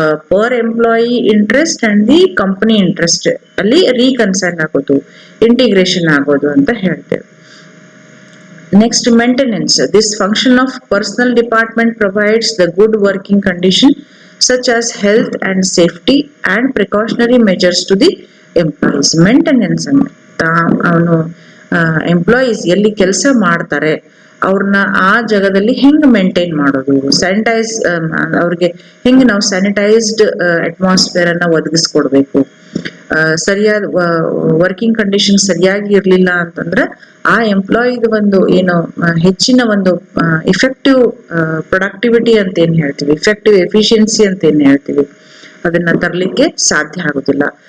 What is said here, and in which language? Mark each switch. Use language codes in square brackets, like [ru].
[en] per employee interest and the company interest [kn] ಅಲ್ಲಿ reconcile ಆಗೋದು, integration ಆಗೋದು ಅಂತ ಹೇಳ್ತೇವೆ. [en] Next, maintenance. This function of personal department provides the good working condition such as health and safety and precautionary measures to the employees. [kn] Maintenance ಅಂದ್ರೆ ಅವನು employees ಎಲ್ಲಿ ಕೆಲಸ ಮಾಡ್ತಾರೆ ಅವ್ರನ್ನ ಆ ಜಾಗದಲ್ಲಿ ಹೆಂಗ್ ಮೇಂಟೈನ್ ಮಾಡೋದು, ಸ್ಯಾನಿಟೈಸ್ ಅವ್ರಿಗೆ ಹೆಂಗ್ ನಾವು ಸ್ಯಾನಿಟೈಸ್ಡ್ ಅಟ್ಮಾಸ್ಫಿಯರ್ ಅನ್ನ ಒದಗಿಸ್ಕೊಡ್ಬೇಕು, ಸರಿಯಾದ ವರ್ಕಿಂಗ್ ಕಂಡೀಷನ್ ಸರಿಯಾಗಿ ಇರ್ಲಿಲ್ಲ ಅಂತಂದ್ರೆ ಆ ಎಂಪ್ಲಾಯಿದ ಒಂದು ಏನು ಹೆಚ್ಚಿನ ಒಂದು ಇಫೆಕ್ಟಿವ್ ಪ್ರೊಡಕ್ಟಿವಿಟಿ ಅಂತ ಏನ್ ಹೇಳ್ತೀವಿ, ಇಫೆಕ್ಟಿವ್ ಎಫಿಷಿಯನ್ಸಿ ಅಂತ ಏನ್ ಹೇಳ್ತೀವಿ, ಅದನ್ನ ತರಲಿಕ್ಕೆ ಸಾಧ್ಯ ಆಗುದಿಲ್ಲ.